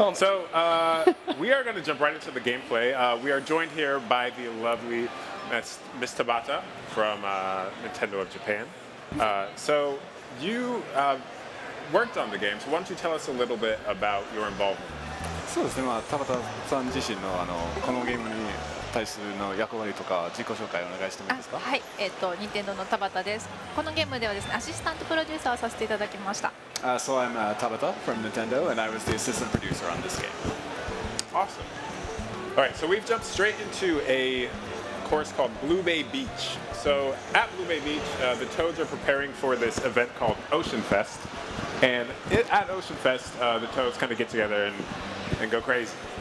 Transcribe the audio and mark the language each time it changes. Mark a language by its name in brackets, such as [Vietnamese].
[English] So we are going to jump right into the gameplay. We are joined here by the lovely Miss Tabata from Nintendo of Japan. So you worked on the game, so why don't you tell us a little bit about your involvement? [Japanese] そうですね、田畑さん自身のこのゲームに対するの役割とか自己紹介をお願いしてもいいですか？はい、任天堂の田畑です。このゲームではですね、アシスタントプロデューサーをさせていただきました。 [English] So I'm Tabata from Nintendo, and I was the assistant producer on this game. Awesome. All right, so we've jumped straight into a course called Blue Bay Beach. So at Blue Bay Beach, the Toads are preparing for this event called Oceanfest. And at Oceanfest, the Toads kind of get together and go crazy.